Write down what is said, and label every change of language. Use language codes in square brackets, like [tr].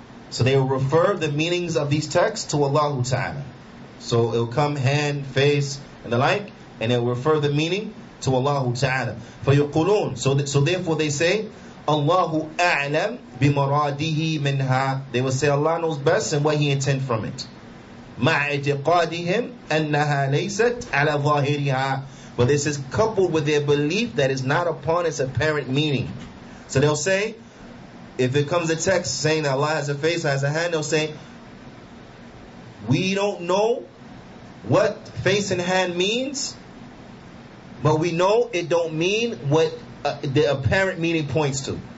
[en] So they will refer the meanings of these texts to Allah Ta'ala. So it will come hand, face, and the like, and it will refer the meaning to Allah Ta'ala. [ar] فَيُقُولُونَ, [en] so therefore they say, [ar] Allahu a'lam bimaradihi minha. [en] They will say Allah knows best and what He intends from it. [ar] مع اعتقادهم أنها ليست على ظاهرها. [en] But this is coupled with their belief that is not upon its apparent meaning. So they'll say, if it comes a text saying that Allah has a face, has a hand, they'll say, we don't know what face and hand means, but we know it don't mean what the apparent meaning points to.